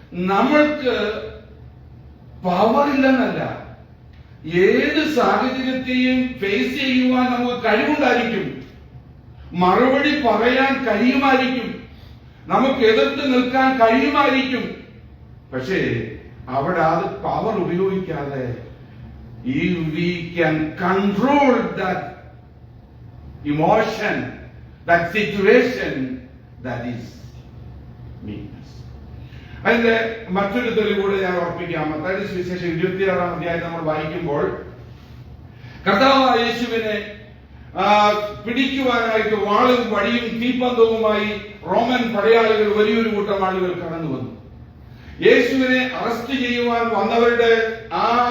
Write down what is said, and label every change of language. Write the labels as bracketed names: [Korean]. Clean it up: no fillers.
[Malayalam] നമ്മൾക്ക് പവർ ഇല്ലെന്നല്ല, ഏത് സാഹചര്യത്തെയും ഫേസ് ചെയ്യുവാൻ നമുക്ക് കഴിവുണ്ടായിരിക്കും, മറുപടി പറയാൻ കഴിയുമായിരിക്കും, നമുക്ക് എതിർത്ത് നിൽക്കാൻ കഴിയുമായിരിക്കും. പക്ഷേ അവിടെ അത് പവർ ഉപയോഗിക്കാതെ [English] if we can control that emotion, that situation, that is meekness. [Malayalam] അതിന്റെ മറ്റൊരു തെളിവൂടെ ഞാൻ ഓർപ്പിക്കാം. മത്തായിയുടെ സുവിശേഷം 26-ാം അധ്യായം നമ്മൾ വായിക്കുമ്പോൾ കർത്താവായ യേശുവിനെ പിടിക്കുവാനായിട്ട് വാളും വടിയും തീപ്പന്തവുമായി റോമൻ പടയാളികൾ വലിയൊരു കൂട്ടം ആളുകൾ കടന്നു വന്നു. യേശുവിനെ അറസ്റ്റ് ചെയ്യുവാൻ വന്നവരുടെ ആ